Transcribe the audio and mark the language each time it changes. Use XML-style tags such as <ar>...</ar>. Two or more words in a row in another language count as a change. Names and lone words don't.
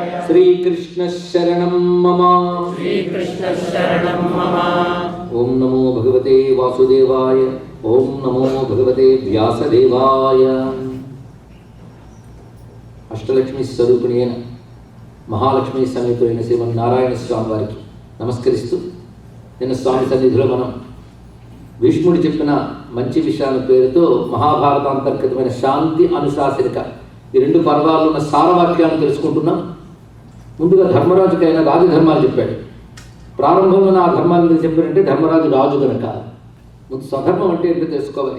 <sa>श्री कृष्ण शरणं मम श्री कृष्ण शरणं मम ओम नमो भगवते वासुदेवाय ओम नमो भगवते व्यासदेवाय अष्टलक्ष्मी स्वरूपिणी महालक्ष्मी</sa> <te>समेతుడైన శ్రీమన్నారాయణ స్వామి వారికి నమస్కరిస్తూ నిన్న స్వామి సన్నిధిలో మనం భీష్ముడు చెప్పిన మంచి విషయాల పేరుతో మహాభారత అంతర్గతమైన శాంతి అనుశాసనిక ఈ రెండు పర్వాల్లో ఉన్న సారవాక్యాలను తెలుసుకుంటున్నాం. ముందుగా ధర్మరాజుకైనా రాజధర్మాలు చెప్పాడు. ప్రారంభంలో ఆ ధర్మాన్ని చెప్పారంటే ధర్మరాజు రాజు కనుక ముందు స్వధర్మం అంటే ఏంటో తెలుసుకోవాలి.</te>